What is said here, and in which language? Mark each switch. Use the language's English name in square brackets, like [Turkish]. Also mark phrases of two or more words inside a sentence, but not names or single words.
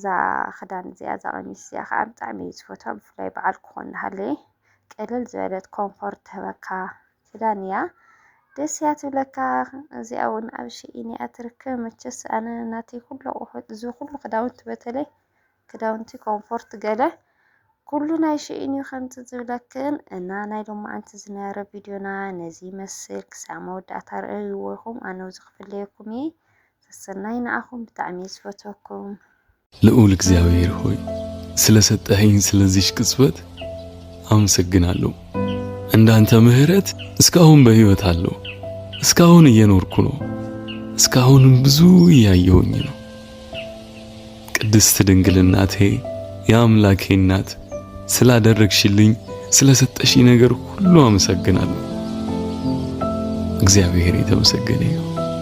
[Tigrinya] ክዳን እዚኣ እዛ ቀሚስ እዚኣ ከዓ ብጣዕሚ እየ ዝፈትዋ ብፍላይ በዓል ክኾን እናሃለየ ቅልል ዝበለት ኮምፎርት ትህበካ ክዳን እያ ደስ እያ ትብለካ እዚኣ እውን ኣብ ሸይን እያ ትርከብ መቸስ ኣነ ናተይ ኩሉ ኣቑሑት እዚ ኩሉ ክዳውንቲ በተለይ ክዳውንቲ ኮምፎርት ገለ ኩሉ ናይ ሸይን እዩ ከምቲ ዝብለክን እና ናይ ሎማዓንቲ ዝነበረ ቪድዮና ነዚ መስል ክሳብ መወዳእታ ርአይዎ ኢኹም ኣነ ኣብዚ ክፍለየኩም እየ ሰናይ ንዓኹም ብጣዕሚ ዝፈትወኩም [Amharic] ልዑል እግዚአብሔር ሆይ ስለሰጠኸኝ ስለዚህ ቅጽበት አመሰግናለሁ። እንዳንተ ምህረት እስካሁን በህይወት አለው። እስካሁን እየኖርኩ ነው። እስካሁንም ብዙ እያየሁኝ ነው። ቅድስት ድንግል እናቴ የአምላኬ እናት ስላደረግሽልኝ ስለሰጠሽኝ ነገር ሁሉ አመሰግናለሁ። እግዚአብሔር የተመሰገነ ይሁን።